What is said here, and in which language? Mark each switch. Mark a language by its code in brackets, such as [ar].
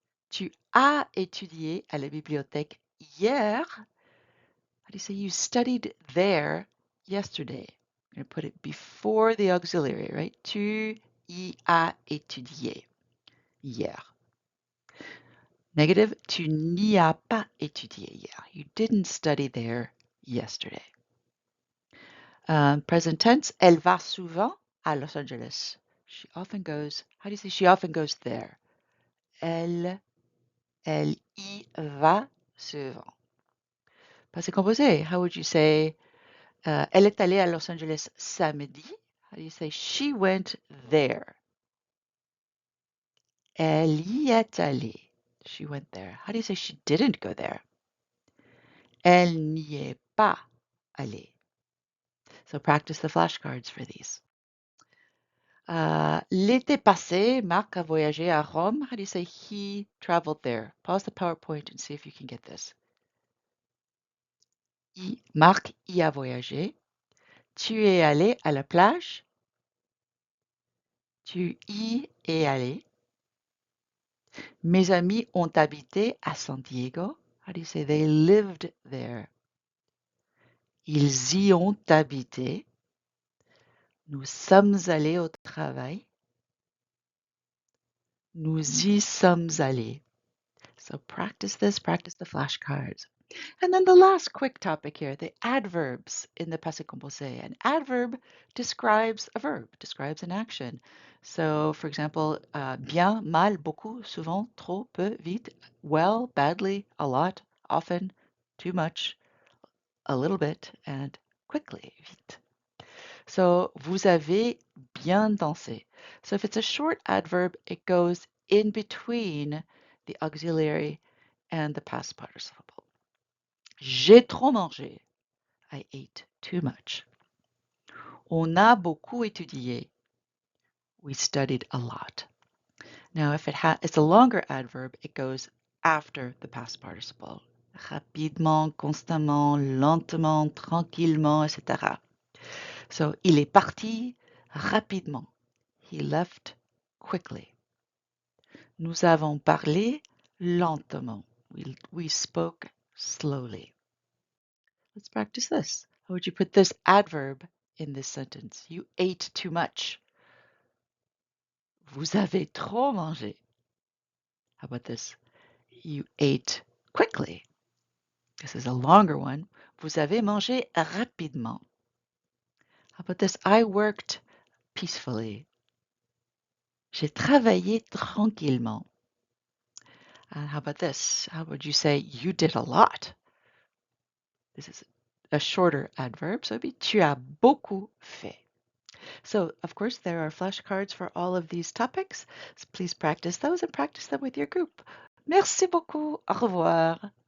[fr] Tu as étudié à la bibliothèque hier. [en] How do you say you studied there yesterday? You're going to put it before the auxiliary, right? [fr] Tu y as étudié hier. Negative, tu n'y as pas étudié hier. [en] You didn't study there yesterday. Present tense, [fr] elle va souvent à Los Angeles. [en] She often goes, how do you say she often goes there? [fr] Elle y va souvent. Passé composé, [en] how would you say, [fr] elle est allée à Los Angeles samedi? [en] How do you say she went there? [fr] Elle y est allée. [en] She went there. How do you say she didn't go there? [fr] Elle n'y est pas allée. [en] So practice the flashcards for these. [fr] L'été passé, Marc a voyagé à Rome. [en] How do you say he traveled there? Pause the PowerPoint and see if you can get this. [fr] Marc y a voyagé. Tu es allé à la plage. Tu y es allé. Mes amis ont habité à San Diego. [en] How do you say they lived there? [fr] Ils y ont habité. Nous sommes allés au travail. Nous y sommes allés. [en] So practice this, practice the flashcards. And then the last quick topic here, the adverbs in the passé composé. An adverb describes a verb, describes an action. So, for example, [fr] bien, mal, beaucoup, souvent, trop, peu, vite, [en] well, badly, a lot, often, too much, a little bit, and quickly, vite. [fr] So, vous avez bien dansé. [en] So if it's a short adverb, it goes in between the auxiliary and the past participle. [fr] J'ai trop mangé. [en] I ate too much. [fr] On a beaucoup étudié. [en] We studied a lot. Now, if it's a longer adverb, it goes after the past participle. [fr] Rapidement, constamment, lentement, tranquillement, etc. So, il est parti rapidement. [en] He left quickly. [fr] Nous avons parlé lentement. [en] We spoke slowly. Let's practice this. How would you put this adverb in this sentence? You ate too much. [fr] Vous avez trop mangé. [en] How about this? You ate quickly. This is a longer one. [fr] Vous avez mangé rapidement. [en] How about this? I worked peacefully. [fr] J'ai travaillé tranquillement. [en] And how about this? How would you say you did a lot? This is a shorter adverb, so it'd be [fr] tu as beaucoup fait. [en] So, of course, there are flashcards for all of these topics. So please practice those and practice them with your group. [fr] Merci beaucoup. Au revoir.